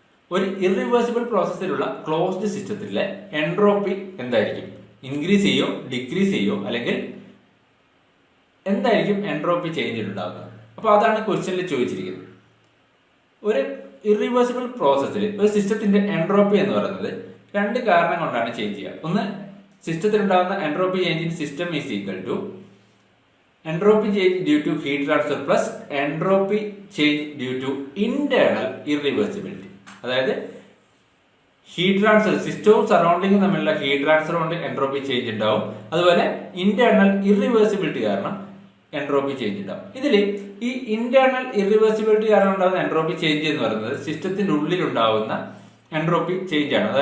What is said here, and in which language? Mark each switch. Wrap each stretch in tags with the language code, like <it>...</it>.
<ml>ഒരു irreversible പ്രോസസ്സിലുള്ള closed സിസ്റ്റത്തിലെ entropy എന്തായിരിക്കും? ഇൻക്രീസ് ചെയ്യോ, ഡിക്രീസ് ചെയ്യോ, അല്ലെങ്കിൽ എന്തായിരിക്കും എൻട്രോപ്പി ചേഞ്ച് ഉണ്ടാകുന്നത്? അപ്പൊ അതാണ് ക്വസ്റ്റ്യനിൽ ചോദിച്ചിരിക്കുന്നത്. ഒരു ഇറിവേഴ്സിബിൾ പ്രോസസ്സിൽ ഒരു സിസ്റ്റത്തിന്റെ എൻട്രോപ്പി എന്ന് പറയുന്നത് 2 കാരണം കൊണ്ടാണ് ചേഞ്ച് ചെയ്യുക. ഒന്ന്, സിസ്റ്റത്തിൽ ഉണ്ടാകുന്ന</ml> <en>Entropy change in system is equal to entropy change due to heat transfer plus entropy change due to internal irreversibility.</en> <ml>അതായത് ഹീറ്റ് ട്രാൻസ്ഫർ, സിസ്റ്റവും സറൗണ്ടിങ്ങും തമ്മിലുള്ള ഹീറ്റ് ട്രാൻസ്ഫർ കൊണ്ട് എൻട്രോപ്പി ചേഞ്ച് ഉണ്ടാവും. അതുപോലെ ഇന്റേണൽ ഇറിവേഴ്സിബിലിറ്റി കാരണം എൻട്രോപ്പി ചേഞ്ച് ഉണ്ടാവും. ഇതിൽ ഈ ഇന്റേണൽ ഇറിവേഴ്സിബിലിറ്റി കാരണം ഉണ്ടാകുന്ന എൻട്രോപ്പി ചേഞ്ച് എന്ന് പറയുന്നത് സിസ്റ്റത്തിന്റെ ഉള്ളിൽ ഉണ്ടാവുന്ന എൻട്രോപ്പി ചേഞ്ച് ആണ്.</ml>